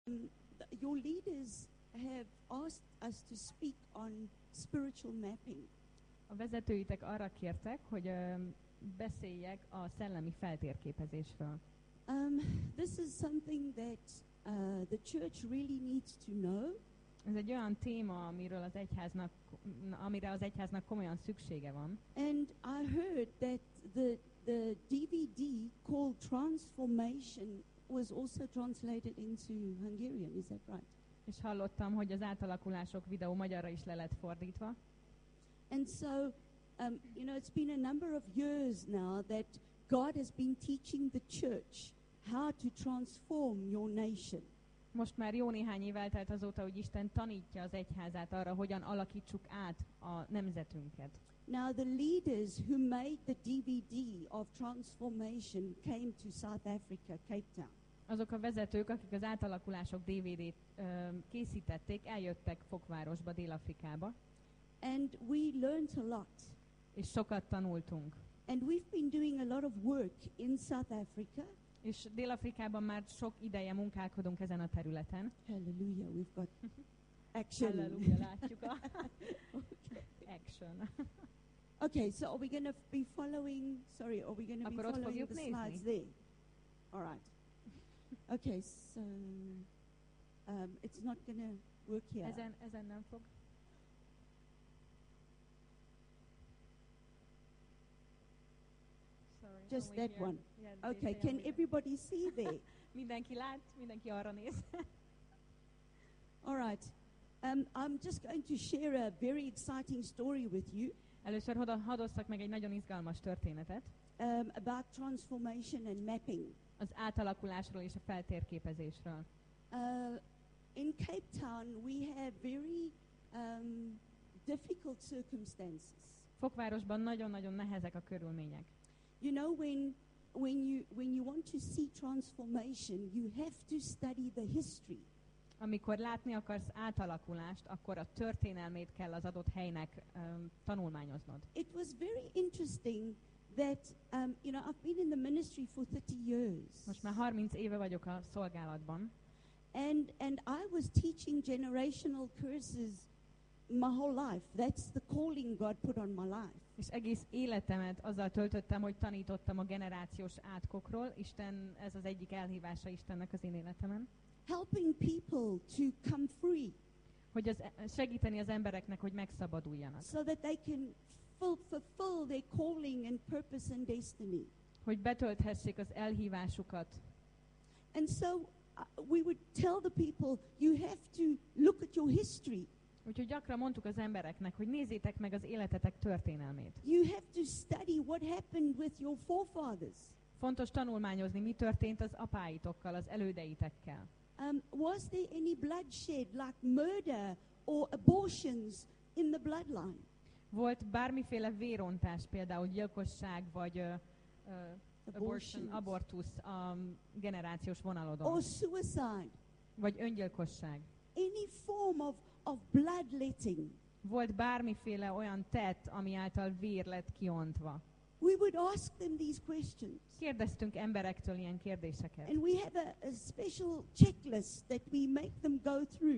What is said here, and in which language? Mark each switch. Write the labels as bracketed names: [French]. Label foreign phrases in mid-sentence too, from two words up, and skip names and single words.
[English] Your leaders have asked us to speak on spiritual mapping. [Hungarian] A vezetőitek arra kértek, hogy beszéljek a szellemi feltérképezésről. [English] This is something that the church really needs to know. [Hungarian] Ez egy olyan téma, amire az egyháznak komolyan szüksége van. [English] And I heard that the DVD called Transformation was also translated into Hungarian. Is that right? [Hungarian] És hallottam, hogy az átalakulások videó magyarra is le lett fordítva. [English] And so, it's been a number of years now that God has been teaching the church how to transform your nation. [Hungarian] Most már jó néhány év eltelt azóta, hogy Isten tanítja az egyházát arra, hogyan alakítsuk át a nemzetünket. [English] Now the leaders who made the DVD of Transformation came to South Africa, Cape Town. [Hungarian] Azok a vezetők, akik az átalakulások DVD-t készítették, eljöttek Fokvárosba, Dél-Afrikába. [English] And we learned a lot. [Hungarian] És sokat tanultunk. [English] And we've been doing a lot of work in South Africa. [Hungarian] És Dél-Afrikában már sok ideje munkálkodunk ezen a területen. [English] Hallelujah, we've got action. [Hungarian] Hallelujah, látjuk a action. [English] Okay, so are we going to be following, are we going to be following the slides there? All right. Okay, so it's not going to work here. [Hungarian] Ezen nem fog. [English] Sorry, just that here. one. Yeah, okay, can everybody see there? [Hungarian] Mindenki lát, mindenki arra néz. [English] All right. I'm just going to share a very exciting story with you. [Hungarian] Először hadd osszak meg egy nagyon izgalmas történetet. [English] About transformation and mapping. [Hungarian] Az átalakulásról és a feltérképezésről. [English] In Cape Town we have very difficult circumstances. [Hungarian] Fokvárosban nagyon-nagyon nehezek a körülmények. [English] You know, when you want to see transformation, you have to study the history. [Hungarian] Amikor látni akarsz átalakulást, akkor a történelmét kell az adott helynek tanulmányoznod. [English] It was very interesting that I've been in the ministry for 30 years. [Hungarian] Most már 30 éve vagyok a szolgálatban. [English] And I was teaching generational curses my whole life. That's the calling God put on my life. [Hungarian] És egész életemet azzal töltöttem, hogy tanítottam a generációs átkokról. Ez az egyik elhívása Istennek az én életemen. [English] Helping people to come free. [Hungarian] Hogy segíteni az embereknek, hogy megszabaduljanak. [English] So that they can fulfill their calling and purpose and destiny. [Hungarian] Hogy betölthessék az elhívásukat. [English] And so we would tell the people, you have to look at your history. [Hungarian] Úgyhogy gyakran mondtuk az embereknek, hogy nézzétek meg az életetek történelmét. [English] You have to study what happened with your forefathers. [Hungarian] Fontos tanulmányozni, mi történt az apáitokkal, az elődeitekkel. [English] Was there any bloodshed like murder or abortions in the bloodline? [Hungarian] Volt bármiféle vérontás, például gyilkosság vagy abortusz a generációs vonalodon? [English] Or suicide? [Hungarian] Vagy öngyilkosság? [English] Any form of bloodletting? [Hungarian] Volt bármiféle olyan tett, ami által vér lett kiontva? [English] We would ask them these questions. [Hungarian] Kérdeztünk emberektől ilyen kérdéseket. [English] And we have a special checklist that we make them go through.